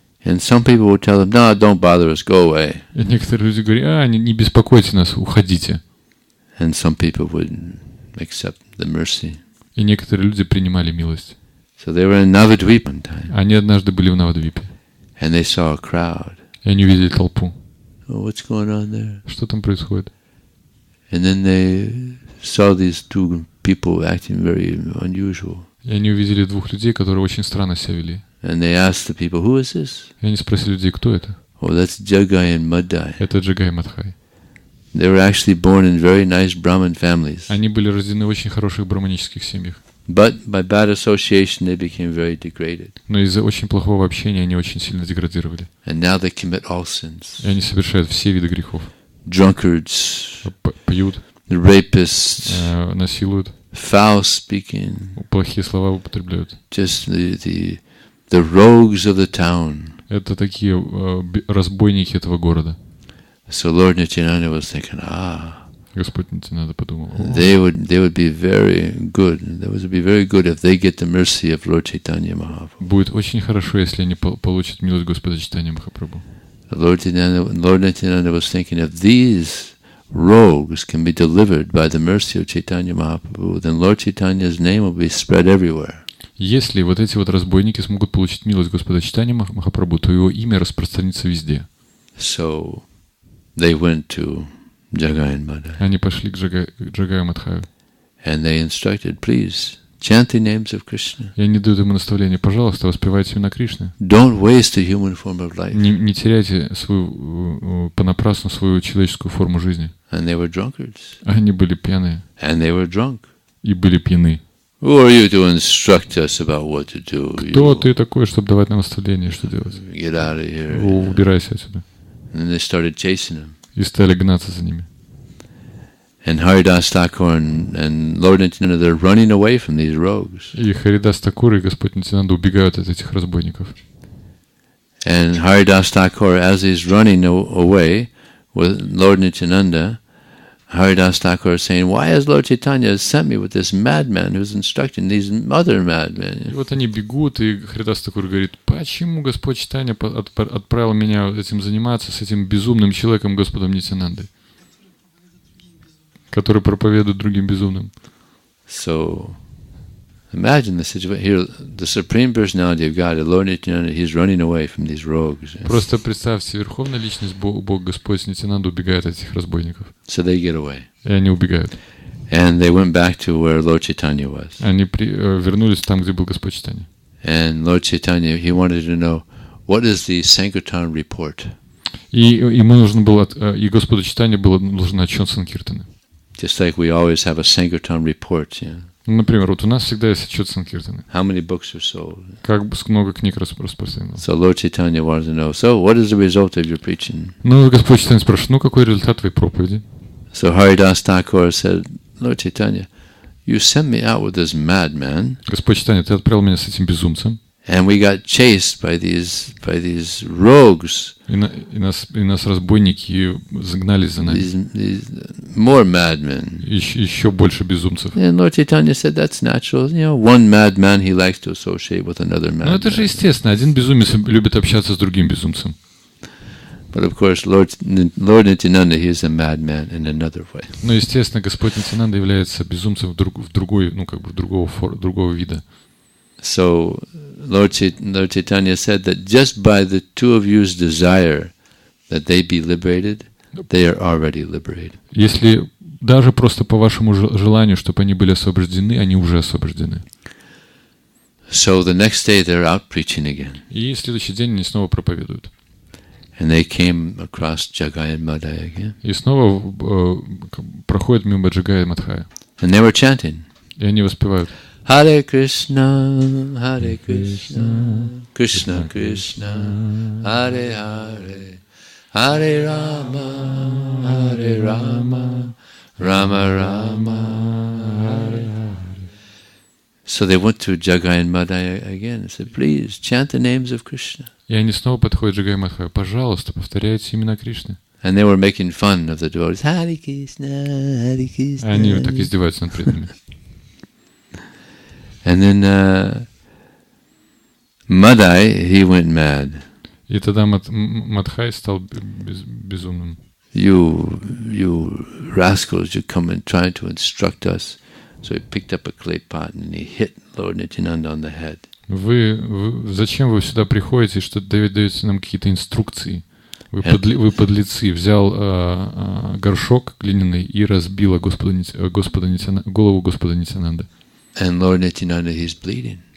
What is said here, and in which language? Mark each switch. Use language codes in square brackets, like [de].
[en] And some people would tell them, no, don't bother us, go away. [ru] И некоторые люди говорят, не беспокойте нас, уходите. [en] And some people would accept the mercy. [ru] И некоторые люди принимали милость. [en] So they were in Navadvip one time. [ru] Они однажды были в Навадвипе. [en] And they saw a crowd. [ru] И они увидели толпу. [en] Oh, what's going on there? [ru] Что там происходит? [en] And then they saw these two people acting very unusual. [ru] И они увидели двух людей, которые очень странно себя вели. [en] And they asked the people, who is this? [ru] И они спросили людей, кто это? [en] Oh, that's Jagai and Madai. [ru] Это Джагай и Мадхай. [en] They were actually born in very nice Brahmin families. [ru] Они были рождены в очень хороших браманических семьях. [en] But by bad association, they became very degraded. [ru] Но из-за очень плохого общения они очень сильно деградировали. [en] And now they commit all sins. [ru] И они совершают все виды грехов. [en] Drunkards, [ru] Пьют, [en] rapists, [ru] насилуют, [en] foul speaking, [ru] плохие слова употребляют. [en] just the rogues of the town. [ru] Это такие разбойники этого города. [en] So Lord Nityananda was thinking, [ru] Господь Нитьянанда подумал, [en] they would be very good. That would be very good if they get the mercy of Lord Chaitanya Mahaprabhu. [ru] будет очень хорошо, если они получат милость Господа Чайтаньи Махапрабху. [en] Lord Nityananda was thinking, if these rogues can be delivered by the mercy of Chaitanya Mahaprabhu, then Lord Chaitanya's name will be spread everywhere. [ru] Если вот эти вот разбойники смогут получить милость Господа Чайтаньи Махапрабху, то его имя распространится везде. [en] So they went to Jagai and Madai. [ru] Они пошли к Джагаю и Мадхаю. [en] And they instructed, please, chant the names of Krishna. [ru] И они дают ему наставление: пожалуйста, воспевайте имена Кришны. [en] Don't waste the human form of life. [ru] Не теряйте понапрасну свою человеческую форму жизни. [en] And they were drunkards. [ru] Они были пьяные. [en] And they were drunk. [ru] И были пьяны. [en] Who are you to instruct us about what to do? [ru] Кто ты такой, чтобы давать нам наставление, что делать? [en] Get out of here. [ru] Убирайся отсюда. [en] And they started chasing him. [ru] И стали гнаться за ними. [en] And Haridas Thakur and Lord Nityananda, they're running away from these rogues. [ru] И Харидас Такур и Господь Нитянанда убегают от этих разбойников. [en] And Haridas Thakur, as he's running away with Lord Nityananda, Haridas Thakur is saying, why has Lord Chaitanya sent me with this madman who's instructing these other madmen? [ru] И вот они бегут, и Харидас Такур говорит: почему Господь Чайтанья отправил меня этим заниматься с этим безумным человеком, Господом Нитянандой, который проповедует другим безумным? [en] So, imagine the situation here. The Supreme Personality of God, Lord Nityananda, he's running away from these rogues. [ru] Просто представьте, Верховная Личность, Бог Господь Нитянанда убегает от этих разбойников. [en] So they get away. [ru] И они убегают. [en] And they went back to where Lord Chaitanya was. [ru] Они вернулись там, где был Господь Чайтанья. [en] And Lord Chaitanya, he wanted to know, what is the Sankirtan report? [ru] И ему нужно было, и Господу Чайтанье было нужен отчет Санкиртана. [en] Just like we always have a Sankirtan report, yeah. [ru] Например, вот у нас всегда есть отчет Санкиртана. [en] How many books are sold? [ru] Как много книг распространено. [en] So Lord Chaitanya wanted to know, so what is the result of your preaching? [ru] Ну, Господь Чайтанья спрашивает: какой результат твоей проповеди? [en] So Haridas Thakur said, Lord Chaitanya, you sent me out with this madman. [ru] Господь Чайтанья, ты отправил меня с этим безумцем. [en] And we got chased by these rogues. [ru] И нас разбойники загнали за нами. [en] These more madmen. [ru] Еще больше безумцев. [en] And Lord Chaitanya said that's natural. You know, one madman he likes to associate with another madman. [ru] Ну это же естественно. Один безумец любит общаться с другим безумцем. [en] But of course, Lord Nityananda, he is a madman in another way. [ru] Но естественно, Господь Нитянанда является безумцем в другой, ну как бы другого вида. [en] So Lord Chaitanya said that just by the two of you's desire that they be liberated, they are already liberated. [ru] Если даже просто по вашему желанию, чтобы они были освобождены, они уже освобождены. [en] So the next day they're out preaching again. [ru] И следующий день они снова проповедуют. [en] And they came across Jagai and Madhya again. [ru] И снова проходят мимо Джагая и Мадхая. [en] And they were chanting. [ru] И они воспевают: [sa] Hare Krishna, Hare Krishna, Krishna Krishna, Hare Hare, Hare Rama, Hare Rama, Rama Rama, Hare Hare. [en] So they went to Jagai and Madhya again and said, please chant the names of Krishna. [ru] И они снова подходят к Джагай и Мадхаю: пожалуйста, повторяйте имена Кришны. [en] And they were making fun of the devotees. [sa] Hare Krishna, Hare Krishna. [ru] Они так издеваются над преданными. [en] And then Madhai, he went mad. [ru] И тогда Мадхай стал безумным. [en] You rascals, you come and try to instruct us. So he picked up a clay pot and he hit Lord Nityananda on the head. [ru] Зачем вы сюда приходите, что даете нам какие-то инструкции? Вы подлецы. Взял горшок глиняный и разбил голову Господа Нитянанда. [en] And Lord Nityananda, he's bleeding.